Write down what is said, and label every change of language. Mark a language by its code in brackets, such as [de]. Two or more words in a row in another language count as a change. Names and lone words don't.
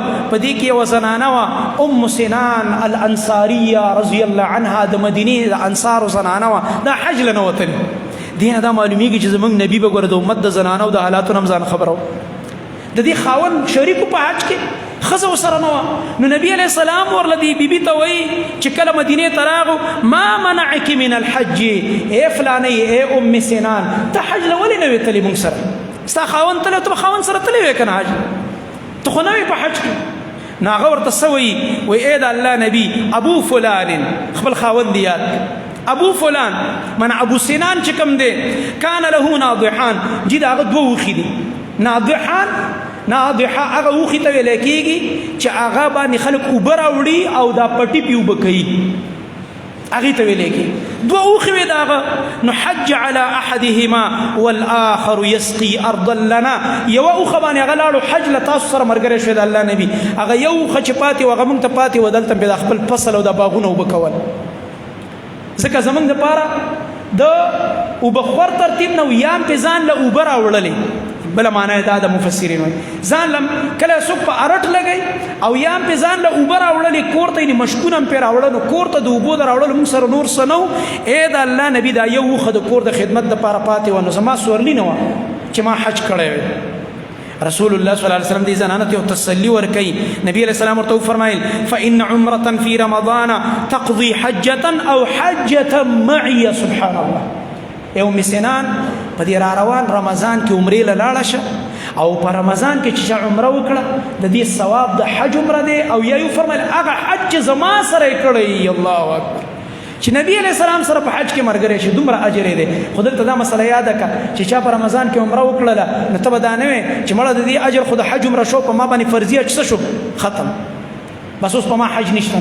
[ps] په دې کې یو زنانه وا ام سنان الانصاریه [ar] رضی الله عنها [ps] د مدینه د انصار زنانه وا دا حج لنه وتل. دینه دا معلومیږي چې زمونږ نبی به ګوره د امت د زنانه او د حالاتو نه ځان خبرو. د دې خاون شریکو په حج کې ښځه ورسره نه وه. نو نبي علیه السلام ورله دې بیبي ته وایي چې کله مدینې ته راغو [ar] ما منعک من الحج [ps] ای فلانۍ ای ام سنان ته حج له ولې نه وې تلې مونږ سره؟ ستا خاون تللی ته به خاون سره تللی وې که نه حج؟ ته خو نه وې په حج کې. نو هغه ورته څه وایي وایي ای د الله نبي ابو فلان خپل خاوند دې یاد ابو فلان من ابو سنان چې کوم دی [ar] کان له ناضحان [ps] جي د هغه دوه اوښې دي. ناضحان ناضحه هغه اوښې ته ویلی کېږي چې هغه باندې خلک اوبه راوړي او دا پټي پې اوبه کوي هغې ته ویلی کېږي. دوه اوښې وې د هغه. نو [ar] حج على احدهما والآخر يسقي ارضا لنا. [ps] یوه اوښه باندې هغه لاړو حج له تاسو سره ملګری شوی د الله نبي. هغه یو اوښه چې پاتې و هغه موږ ته پاتې و دلته پې د خپل فصل او د باغونه اوبه کول. ځکه زمونږ دپاره د اوبهخور ترتیب نه و یام پې ځان له اوبه راوړلې. بله معنی دا د مفسرین وایي ځان له کله څوک په ارټ لګوي او یام پې ځان له اوبه راوړلې کور ته یعنې مشکونه هم پې راوړل نو کور ته د اوبو د راوړلو موږ سره نور څه نه و. ای د الله نبي دا یو اوښه د کور د خدمت دپاره پاتې وه نو زما سورلي نه وه چې ما حج کړی وی. رسول الله [ar] صلی الله علیه وسلم [ps] دې زنانه ته تسلی ورکوي. نبی علیه السلام ورته وفرمایل [ar] فإن عمرة في رمضان تقضي حجة أو حجة معي. سبحان الله. [ps] ای ام سنان په دې را روان رمضان کې عمرې له لاړه شه او په رمضان کې چې عمره وکړه د دې ثواب د حج عمره دی. او یا یې وفرمایل هغه حج چې زما سره یې کړی [ar] الله اکبر [ps] چې نبی علیه السلام سره په حج کې ملګری شي دومره اجر دی. خو دلته دا مسله یاده کړه چې چا په رمضان کې عمره وکړله نو ته به دا نه وې چې مړه د دې اجر خو د حج عمره شو په ما باندې فرضیه څه شو ختم بس اوس په ما حج نشته.